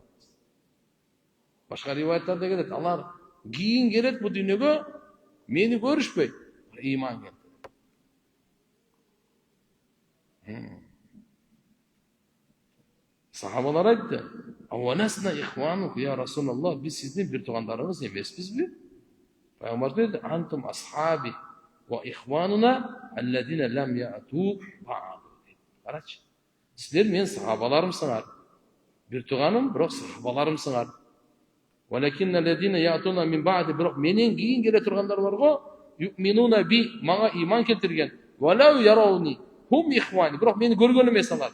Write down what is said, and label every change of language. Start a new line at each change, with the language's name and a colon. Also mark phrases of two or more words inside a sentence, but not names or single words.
Kyrgyz: Башка риваяттарда келет, алар кийин келет бу дүйнөгө, мени көрүшпөйт, ыйман келтирет. Сахабалар айтты,
Arabic: "أولسنا إخوانك يا رسول الله,
Kyrgyz: биз сиздин бир туугандарыңыз эмеспизби?" Пайгамбар dedi,
Arabic: "أنتم أصحابي وإخواننا الذين لم يأتوا بعد."
Kyrgyz: Карачы. Силер менин сахабаларымсыңар. Бир тууганым, бирок сахабаларымсыңар.
Arabic: ولكن الذين يأتون من بعد,
Kyrgyz: бирок менен кийин келе тургандар барго,
Arabic: يؤمنون بي,
Kyrgyz: мага ыйман келтирген.
Arabic: ولو يروني هم إخواني,
Kyrgyz: бирок мени көргөн эмес алар.